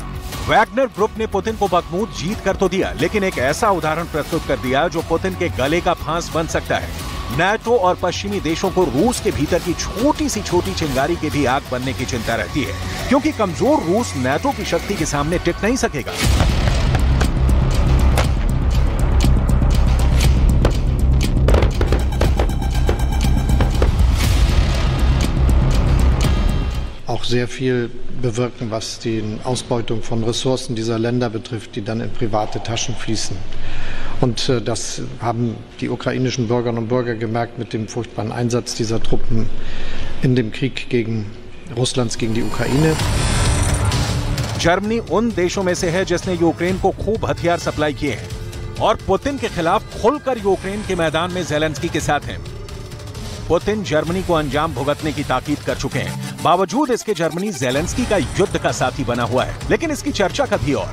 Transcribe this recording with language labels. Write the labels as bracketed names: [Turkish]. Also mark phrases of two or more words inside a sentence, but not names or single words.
[Hindi] वैगनर ग्रुप ने पुतिन को बखमूद जीत कर तो दिया, लेकिन एक ऐसा उदाहरण प्रस्तुत कर दिया जो पुतिन के गले का फांस बन सकता है। नाटो और पश्चिमी देशों को रूस के भीतर की छोटी सी छोटी चिंगारी की भी आग बनने की चिंता रहती है, क्योंकि कमजोर रूस नाटो की शक्ति के सामने टिक नहीं सकेगा। [German] Auch sehr viel bewirken, was die Ausbeutung von Ressourcen dieser Länder betrifft, die dann in private Taschen fließen. Und das haben die ukrainischen Bürgerinnen und Bürger gemerkt mit dem furchtbaren Einsatz dieser Truppen in dem Krieg gegen Russlands gegen die Ukraine. [Hindi] जर्मनी उन देशों में से है जिसने यूक्रेन को खूब हथियार सप्लाई किए हैं और पुतिन के खिलाफ खुलकर यूक्रेन के मैदान में ज़ेलेंस्की के साथ हैं। पुतिन जर्मनी को अंजाम भुगतने की ताकीद कर चुके हैं। बावजूद इसके जर्मनी ज़ेलेंस्की का युद्ध का साथी बना हुआ है, लेकिन इसकी चर्चा कभी और।